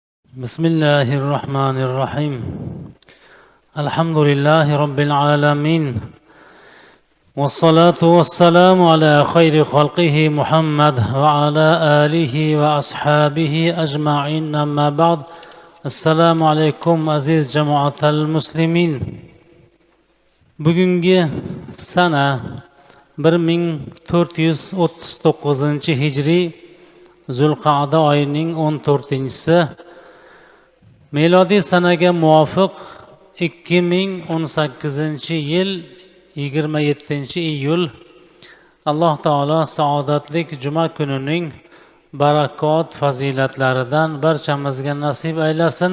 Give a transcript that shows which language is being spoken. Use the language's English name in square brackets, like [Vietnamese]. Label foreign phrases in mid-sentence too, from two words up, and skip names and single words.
[Arabic] بسم الله الرحمن الرحيم الحمد لله رب العالمين والصلاة والسلام على خير خلقه محمد وعلى آله وأصحابه أجمعين أما بعد السلام عليكم عزيز جماعة المسلمين [Uzbek] bugungi sana 1439 hijriy Zulqa'da oyining 14-si melodiy sanaga muvofiq 2018 yil 27-iyul Alloh taolo saodatlik juma kunining barakot fazilatlaridan barchamizga nasib aylasin.